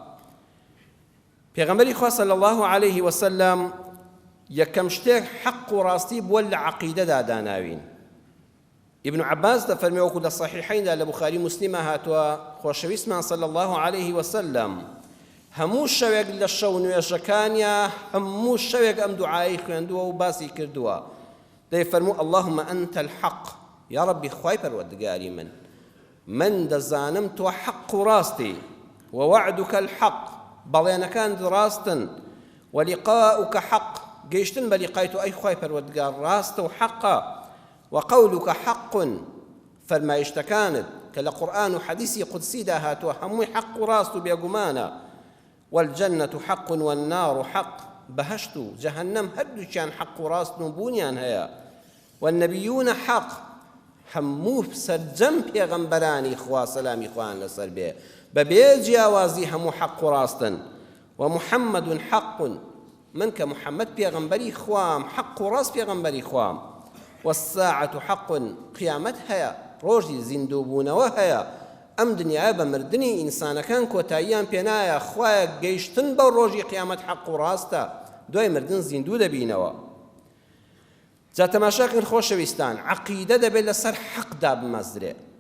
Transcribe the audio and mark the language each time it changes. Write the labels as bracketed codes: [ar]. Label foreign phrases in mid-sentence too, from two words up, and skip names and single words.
[ckb] پێغەمبەری خوا [ar] صلی الله علیه وسلم [ckb] یەکەم شتێک حەق و ڕاستی بووە لە عەقیدەدا داناوین. ابن عباس دەفەرمێ وەکو لە صەحیحەیندا لە بوخاری موسلیمە هاتووە خۆشەویستمان [ar] صلی الله علیه وسلم [ckb] هەموو شەوێک لە شەو نوێژەکانیە هەموو شەوێک ئەم دوعایی خوێندووە و باسی کردووە. دەیفەرموو [ar] اللهم أنت الحق [ckb] یا ربی خوای پەروەردگاری من دەزانم تۆ حەق و ڕاستی [ar] ووعدك الحق [ckb] بەڵێنەکان ڕاستن [ar] وەلیقاؤک حەق [ckb] گەیشتن بە لیقای تۆ ئەی خوای پەروەردگار ڕاستە و حەقە [ar] وەقەولک حەق [ckb] فەرمایشتەکانت کە لە قورئان و حەدیثی قودسیدا هاتووە هەمووی حەق و ڕاست و بێگومانە [ar] والجنة حق والنار حق [ckb] بەهەشت و جەهەنەم هەردووکیان حەق و ڕاست و بوونیان هەیە [ar] والنبیون حق [ckb] هەموو سەرجەم پێغەمبەرانی خوا سەلامی خوایان لەسەر بێ بەبێ جیاوازی هەموو حەق و ڕاستن [ar] ومحەممەد حق [ckb] من کە محەممەد پێغەمبەری خوام حەق و ڕاست پێغەمبەری خوام [ar] والساعة حق [ckb] قیامەت هەیە ڕۆژی زیندووبوونەوە هەیە ئەم دنیاە بە مردنی ئینسانەکان کۆتاییان پێنایە خوایە گەیشتن بەو ڕۆژی قیامەت حەق و ڕاستە دوای مردن زیندوو دەبینەوە جا تەماشاکن خۆشەویستان عەقیدە دەبێت لەسەر حەقدا بمەزرێ